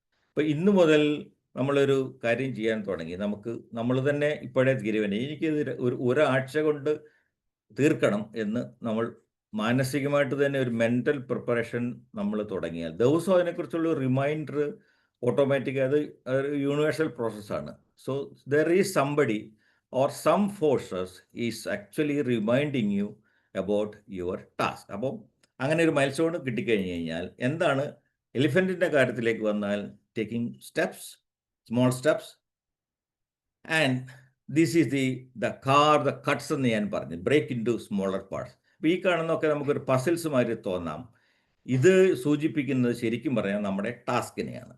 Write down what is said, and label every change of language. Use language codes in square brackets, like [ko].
[ml] അപ്പോൾ ഇന്നു മുതൽ നമ്മളൊരു കാര്യം ചെയ്യാൻ തുടങ്ങി, നമ്മൾ തന്നെ ഇപ്പോഴേ തീരുമാനം, എനിക്കിത് ഒരാഴ്ച കൊണ്ട് തീർക്കണം എന്ന് നമ്മൾ മാനസികമായിട്ട് തന്നെ ഒരു മെൻ്റൽ പ്രിപ്പറേഷൻ നമ്മൾ തുടങ്ങിയാൽ ദിവസവും അതിനെക്കുറിച്ചുള്ള റിമൈൻഡർ ഓട്ടോമാറ്റിക്, അത് യൂണിവേഴ്സൽ പ്രോസസ്സാണ്. [en] So there is somebody or some forces is actually reminding you about your task. [ml] അപ്പോൾ അങ്ങനെ ഒരു മൈൽ സ്റ്റോൺ കിട്ടിക്കഴിഞ്ഞ് കഴിഞ്ഞാൽ എന്താണ് എലിഫൻറ്റിൻ്റെ കാര്യത്തിലേക്ക് വന്നാൽ [en] taking steps, small steps, and this is the cuts [ml] എന്ന് ഞാൻ പറഞ്ഞു, [en] Break into smaller parts. [ml] അപ്പോൾ ഈ കാണുന്നതൊക്കെ നമുക്കൊരു പസിൽസ് മാതിരി തോന്നാം. ഇത് സൂചിപ്പിക്കുന്നത് ശരിക്കും പറഞ്ഞാൽ നമ്മുടെ ടാസ്കിനെയാണ്.